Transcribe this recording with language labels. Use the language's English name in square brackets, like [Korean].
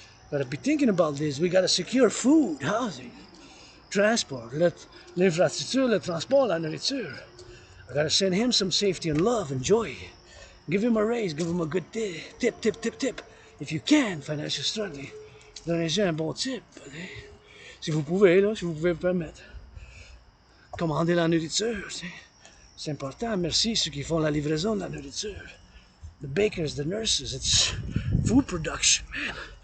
[English] Gotta be thinking about this. We gotta secure food, housing, transport, [French] l'infrastructure, le transport, la nourriture. [English] I gotta send him some safety and love and joy. Give him a raise, give him a good tip. If you can, financial struggling, [French] donnez-lui un bon tip. Si vous pouvez, là, si vous pouvez vous permettre. Commandez la nourriture, c'est important. Merci ceux qui font la livraison de la nourriture. [English] The bakers, the nurses, it's food production, man.